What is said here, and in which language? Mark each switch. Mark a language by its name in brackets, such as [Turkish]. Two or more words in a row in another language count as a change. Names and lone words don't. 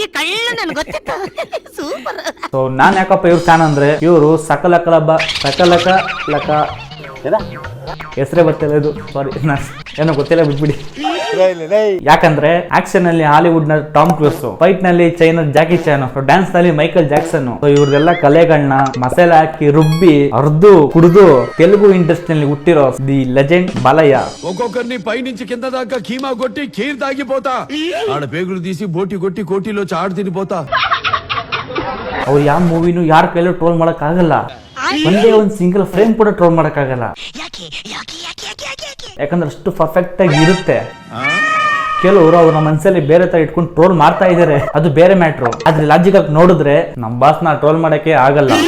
[Kannada] ಸೊ ನಾನ್ ಯಾಕಪ್ಪ ಇವ್ರ ಫ್ಯಾನ್ ಅಂದ್ರೆ ಇವರು ಸಕಲಕ ಹೆಸರೇ ಗೊತ್ತಿಲ್ಲ ಇದು, ಸಾರಿ ಏನೋ ಗೊತ್ತಿಲ್ಲ, ಬಿಟ್ಬಿಡಿ. ಯಾಕಂದ್ರೆ ಆಕ್ಷನ್ ಅಲ್ಲಿ ಹಾಲಿವುಡ್ ನ ಟಾಮ್ ಕ್ರೂಸ್, ಫೈಟ್ ನಲ್ಲಿ ಚೈನಾ ಜಾಕಿ ಚಾನ್, ಡ್ಯಾನ್ಸ್ ನಲ್ಲಿ ಮೈಕಲ್ ಜಾಕ್ಸನ್. ಇವ್ರದೆಲ್ಲ ಕಲೆಗಳನ್ನ ಮಸಾಲೆ ಹಾಕಿ ರುಬ್ಬಿ ಅರ್ದು ಕುಡಿದು ತೆಲುಗು ಇಂಡಸ್ಟ್ರಿ ನಲ್ಲಿ ಹುಟ್ಟಿರೋ [English] the legend [Kannada] ಬಾಲಯ್ಯ. [Telugu] ఒక్కొక్కరిని పైనుంచి కింద దాకా కీమా కొట్టి ఖీర్ తాగిపోతా, ఆడ పేగులు తీసి బోటి కొట్టి కోటిలో చాడు తినిపోతా. [Kannada] ಅವ್ರು ಯಾವ ಮೂವಿನೂ ಯಾರ ಕೈಲೂ ಟ್ರೋಲ್ ಮಾಡಕ್ ಆಗಲ್ಲ. ಒಂದೇ ಒಂದು [English] single frame [Kannada] ಕೂಡ ಟ್ರೋಲ್ ಮಾಡಕ್ ಆಗಲ್ಲ, ಯಾಕಂದ್ರೆ ಅಷ್ಟು ಪರ್ಫೆಕ್ಟ್ ಆಗಿ ಇರುತ್ತೆ. ಕೆಲವರು ಅವ್ರ ಮನಸ್ಸಲ್ಲಿ ಬೇರೆ ತರ ಇಟ್ಕೊಂಡು ಟ್ರೋಲ್ ಮಾಡ್ತಾ ಇದಾರೆ, ಅದು ಬೇರೆ ಮ್ಯಾಟ್ರು. ಆದ್ರೆ ಲಾಜಿಕ್ ಆಗಿ ನೋಡಿದ್ರೆ ನಮ್ ಬಾಸ್ ನ ಟ್ರೋಲ್ ಮಾಡಕ್ಕೆ ಆಗಲ್ಲ.